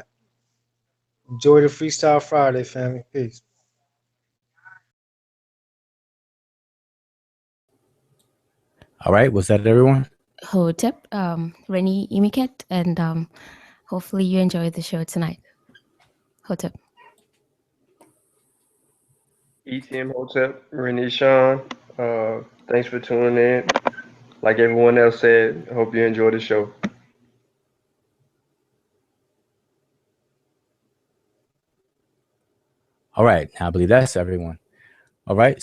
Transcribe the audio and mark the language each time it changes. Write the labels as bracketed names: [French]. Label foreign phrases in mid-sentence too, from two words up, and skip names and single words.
[English] Enjoy the Freestyle Friday, family. Peace. All right. Was that everyone? Hotep, Rennie Imiket, and hopefully you enjoy the show tonight. Hotep. ETM Hotep, Renee Sean. Thanks for tuning in. Like everyone else said, I hope you enjoy the show. All right. I believe that's everyone. All right.